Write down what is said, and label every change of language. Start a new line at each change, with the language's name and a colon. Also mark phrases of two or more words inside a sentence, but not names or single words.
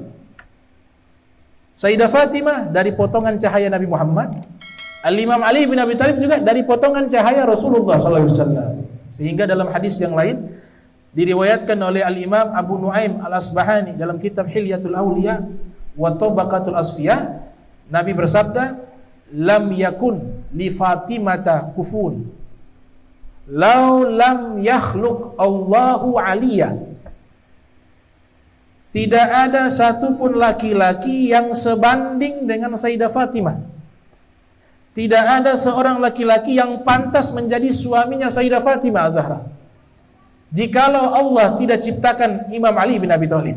Indonesian: Sayyidah Fatimah dari potongan cahaya Nabi Muhammad, Al-Imam Ali bin Abi Thalib juga dari potongan cahaya Rasulullah SAW. Sehingga dalam hadis yang lain diriwayatkan oleh Al-Imam Abu Nuaim Al-Asbahani dalam kitab Hilyatul Awliya wa Tabaqatul Asfiyah, Nabi bersabda,
Arabic: lam yakun li Fatimata kufun law lam yakhluq Allahu aliyah.
Indonesian: Tidak ada satupun laki-laki yang sebanding dengan Sayyidah Fatimah. Tidak ada seorang laki-laki yang pantas menjadi suaminya Sayyidah Fatimah Az-Zahra jikalau Allah tidak ciptakan Imam Ali bin Abi Thalib.